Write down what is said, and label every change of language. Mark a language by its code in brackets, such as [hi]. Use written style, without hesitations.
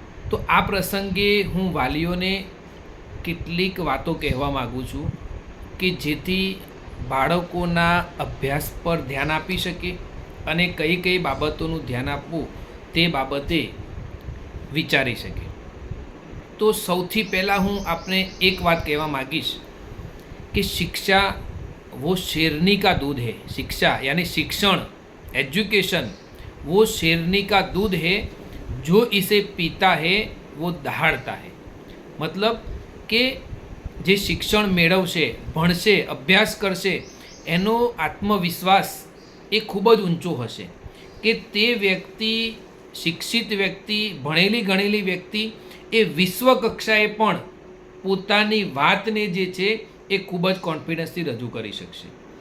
[gu] તો આ પ્રસંગે હું વાલીઓને કેટલીક વાતો કહેવા માગું છું કે જેથી બાળકોના અભ્યાસ પર ધ્યાન આપી શકે અને કઈ કઈ બાબતોનું ધ્યાન આપવું તે બાબતે વિચારી શકે. તો સૌથી પહેલાં હું આપને એક વાત કહેવા માગીશ કે [hi] शिक्षा वो शेरनी का दूध है. शिक्षा यानी शिक्षण, एजुकेशन वो शेरनी का दूध है, जो इसे पीता है वो दहाड़ता है. [gu] मतलब કે જે શિક્ષણ મેળવશે, ભણશે, અભ્યાસ કરશે, એનો આત્મવિશ્વાસ એ ખૂબ જ ઊંચો હશે કે તે વ્યક્તિ, શિક્ષિત વ્યક્તિ, ભણેલી ગણેલી વ્યક્તિ એ વિશ્વ કક્ષાએ પણ પોતાની વાતને જે છે એ ખૂબ જ કોન્ફિડન્સથી રજૂ કરી શકશે.